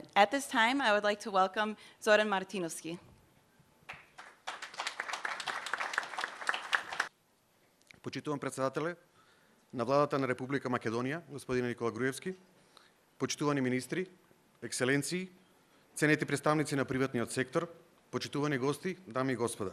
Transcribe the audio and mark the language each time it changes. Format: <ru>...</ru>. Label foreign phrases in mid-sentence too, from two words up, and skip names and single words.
<en>At this time, I would like to welcome Zoran Martinovski.</en> <mk>Почитувам председателе на владата на Република Македонија, господин Никола Груевски, почитувани министри, екселенции, ценети представници на приватниот сектор, почитувани гости, дами и господа.</mk>